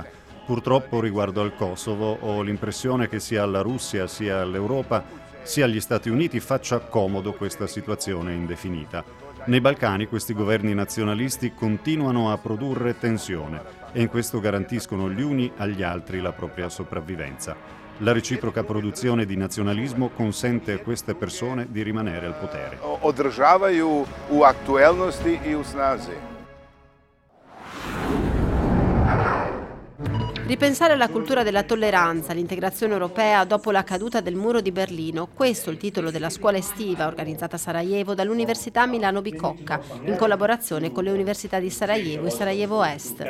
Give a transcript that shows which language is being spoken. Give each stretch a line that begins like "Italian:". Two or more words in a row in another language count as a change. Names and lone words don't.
Italian: Purtroppo riguardo al Kosovo ho l'impressione che sia alla Russia sia all'Europa sia agli Stati Uniti faccia comodo questa situazione indefinita. Nei Balcani questi governi nazionalisti continuano a produrre tensione e in questo garantiscono gli uni agli altri la propria sopravvivenza. La reciproca produzione di nazionalismo consente a queste persone di rimanere al potere.
Bosnian: Održavaju u aktuelnosti i u snazi.
Italian: Ripensare la cultura della tolleranza, l'integrazione europea dopo la caduta del muro di Berlino, questo è il titolo della scuola estiva organizzata a Sarajevo dall'Università Milano Bicocca, in collaborazione con le università di Sarajevo e Sarajevo Est.